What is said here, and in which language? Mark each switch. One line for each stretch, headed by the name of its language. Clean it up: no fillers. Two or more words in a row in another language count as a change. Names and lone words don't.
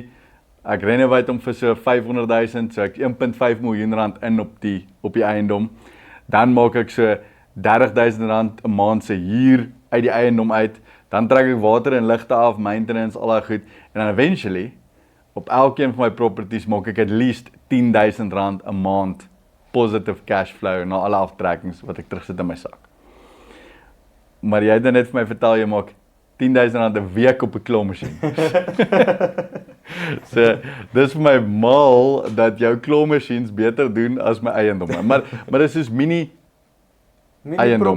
Afrikaans: Ek renovate hom vir so 500,000, so ek 1.5 miljoen rand in op die eiendom. Dan maak ek so 30,000 rand 'n maand se huur uit die eiendom uit. Dan trek ek water en ligte af, maintenance, al daai goed. En dan eventually op elkeen van my properties maak ek
English: at least
Afrikaans: 10,000 rand 'n maand
English: positive cash flow
Afrikaans: na alle aftrekkings wat ek terugsit in my sak. Maar jy het net vir my vertel jy maak 10,000 rand 'n week op 'n
English: claw machine.
Afrikaans: So, dis vir my mal dat jou
English: claw machines
Afrikaans: beter doen as my eiendomme. Maar dis soos mini eiendomme.